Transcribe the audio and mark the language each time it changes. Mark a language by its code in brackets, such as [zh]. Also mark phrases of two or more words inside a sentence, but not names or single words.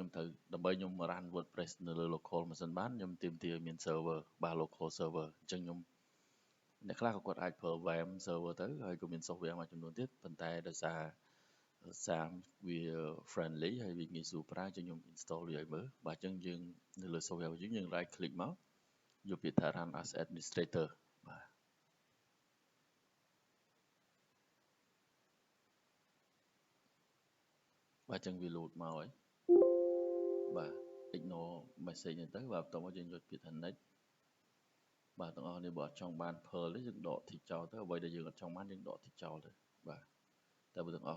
[km] ខ្ញុំត្រូវដើម្បីខ្ញុំ run WordPress នៅលើ [en] local machine [km] បានខ្ញុំទាមទារឲ្យមាន server បាទ [en] local server [km] អញ្ចឹងខ្ញុំអ្នកខ្លះក៏គាត់អាចប្រើ [en] VM server [km] ទៅហើយក៏មាន software មួយចំនួនទៀតប៉ុន្តែដោយសារ SAM វា friendly ហើយវាងាយស្រួលប្រើអញ្ចឹងខ្ញុំ install វាឲ្យមើលបាទអញ្ចឹងយើងនៅលើ software របស់យើង [en] right click [km] មកយកពាក្យថា [en] run as administrator [km] បាទ បាទអញ្ចឹងវា load មកហើយបាទ [en] ignore message [km] នេះទៅបាទបន្ទាប់មកយើងយកពាក្យថា next បាទទាំងអស់គ្នាបើអត់ចង់បាន Perl ទេយើងដក tick ចោលទៅអ្វីដែលយើងអត់ចង់បានយើងដក tick ចោលទៅបាទតែបើទាំងអស់